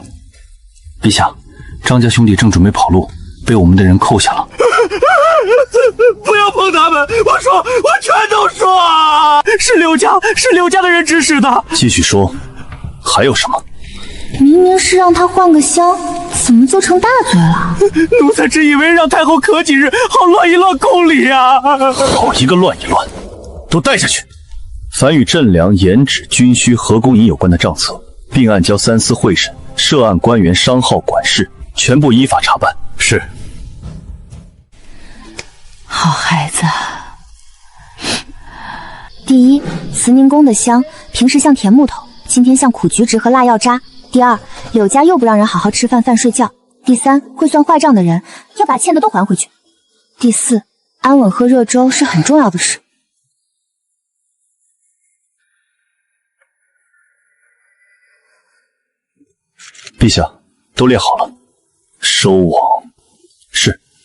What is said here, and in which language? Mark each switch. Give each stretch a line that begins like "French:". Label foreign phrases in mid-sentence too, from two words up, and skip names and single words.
Chinese: 陛下，張家兄弟正準備跑路，被我們的人扣下了。不要碰他們！我說，我全都說啊！是劉家的人指使的。繼續說，還有什麼？明明是讓他換個香，怎麼就成大罪了？奴才只以為讓太后咳幾日，好亂一亂宮裡啊！好一個亂一亂，都帶下去。凡與鎮糧、鹽脂、軍需、河工銀有關的賬冊，並案交三司會審，涉案官員、商號、管事，全部依法查辦。是。好孩子。第一，慈寧宮的香平時像甜木頭，今天像苦菊汁和辣藥渣。第二，柳家又不讓人好好吃飯、睡覺。第三，會算壞賬的人要把欠的都還回去。第四，安穩喝熱粥是很重要的事。陛下，都列好了，收往。是。